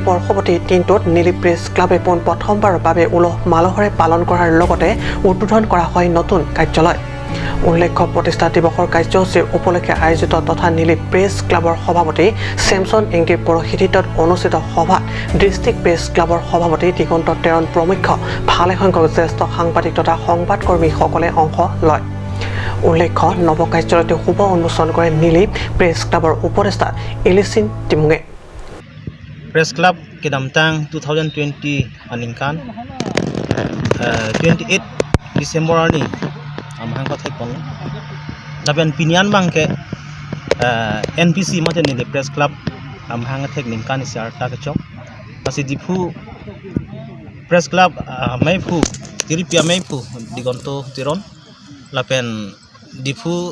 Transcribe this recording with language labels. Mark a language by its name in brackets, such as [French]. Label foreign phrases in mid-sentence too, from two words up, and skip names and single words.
[Assamese] বৰ্ষৱতী দিনটোত নীলি প্ৰেছ ক্লাবে পোন প্ৰথমবাৰৰ বাবে উলহ মালহেৰে পালন কৰাৰ লগতে উদ্বোধন কৰা হয় নতুন কাৰ্যালয় উল্লেখ্য প্ৰতিষ্ঠা দিৱসৰ কাৰ্যসূচী উপলক্ষে আয়োজিত তথা নীলি প্ৰেছ ক্লাবৰ সভাপতি চেমছন ইংগিৰ পৌৰোহিত্যত অনুষ্ঠিত সভাত ডিষ্ট্ৰিক্ট প্ৰেছ ক্লাবৰ সভাপতি দিগন্ত তেৰণ প্ৰমুখ্য ভালেসংখ্যক জ্যেষ্ঠ সাংবাদিক তথা সংবাদকৰ্মীসকলে অংশ লয় উল্লেখ্য নৱ কাৰ্যালয়টো শুভ উন্মোচন কৰে নীলি প্ৰেছ ক্লাবৰ উপদেষ্টা ইলিচিন টিমুঙে [English] press club [Karbi] কেদামটাং 2020 আনিংকান 28 ডিসেম্বৰ ani amhang pathai pon daben pinian bangke NPC mate ni [English] press club [Karbi] amhang thek ningkan isar ta kechok pasi dipu [English] press club [Karbi] maipu tiripia maipu digonto tiron lapen dipu